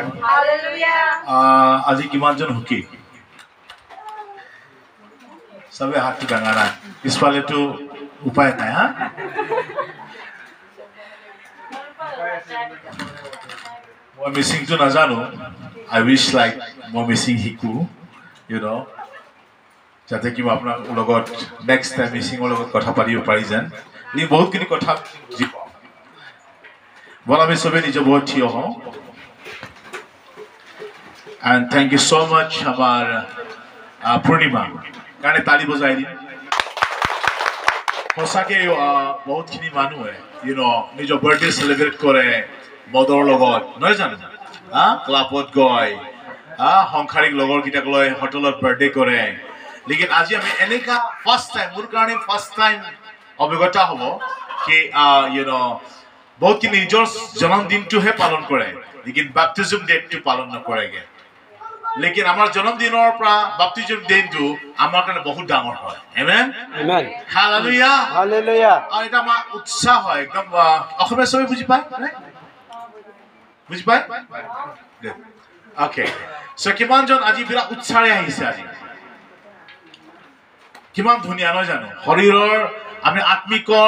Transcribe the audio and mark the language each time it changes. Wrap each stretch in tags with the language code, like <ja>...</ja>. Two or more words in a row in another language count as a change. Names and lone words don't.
<as>Hallelujah. আজি কিমানজন হুকি সবে হাতটো ডাঙা নাই পিছফালেতো উপায় নাই হা মই মিচিংটো নাজানো</as> <en>I wish like</en> <as>মই মিচিং শিকো</as> <en>you know</en> <as>যাতে কিবা আপোনাৰ লগত</as> <en>next time</en> <as>মিচিংৰ লগত কথা পাতিব পাৰি যেন ই বহুতখিনি কথা বুজি পাওঁ বল আমি সবে নিজ বহুত থিয় হওঁ</as> <en>and thank you so much</en> <as>আমাৰ পূৰ্ণিমা কাৰণে তালি বজাই দিম সঁচাকে বহুতখিনি মানুহে</as> <en>you know</en> <as>নিজৰ</as> <en>birthday celebrate</en> <as>কৰে মদৰ লগত নহয় জানো ক্লাবত গৈ সংসাৰিক লগৰ কিটাক লৈ হোটেলত বাৰ্থডে কৰে लेकिन আজি আমি এনেকা</as> <en>first time</en> <as>মোৰ কাৰণে</as> <en>first time</en> <as>অভিজ্ঞতা হ'ব কি</as> <en>you know</en> <as>বহুত কি নিজৰ জন্মদিনটোহে পালন কৰে लेकिन</as> <en>baptism dateটো</en> <as>পালন নকৰেগে लेकिन আমাৰ জন্মদিনৰ পৰা বাপটিজম দিনটো আমাৰ কাৰণে বহুত ডাঙৰ হয় আমেন আমেন হালেলুয়া হালেলুয়া আৰু এটা আমাৰ উৎসাহ হয় একদম অসমীয়া সবে বুজি পায় বুজি পায়</as> <en>okay so</en> <as>কিমানজন আজি বিৰাট উৎসাহে আহিছে আজি কিমান ধুনীয়া নহয় জানো শৰীৰৰ আমি আত্মিকৰ</as>